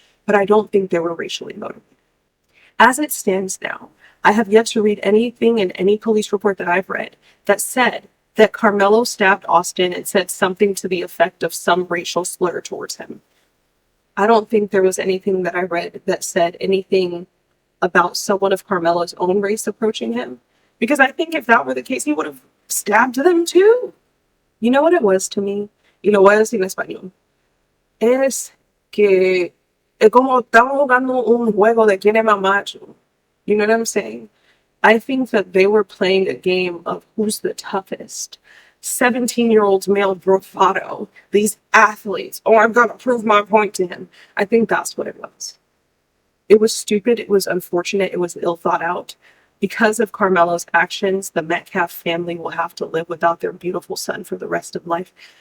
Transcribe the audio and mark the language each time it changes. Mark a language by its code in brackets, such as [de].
[en] But I don't think they were racially motivated. As it stands now, I have yet to read anything in any police report that I've read that said that Karmelo stabbed Austin and said something to the effect of some racial slur towards him. I don't think there was anything that I read that said anything about someone of Karmelo's own race approaching him. Because I think if that were the case, he would have stabbed them too. You know what it was to me? [es] Y lo voy a decir en español. Es que es como estamos jugando un juego de quién es más macho. [en] You know what I'm saying? I think that they were playing a game of who's the toughest. 17-year-old male bravado. These athletes. Oh, I'm going to prove my point to him. I think that's what it was. It was stupid. It was unfortunate. It was ill thought out. Because of Karmelo's actions, the Metcalf family will have to live without their beautiful son for the rest of life.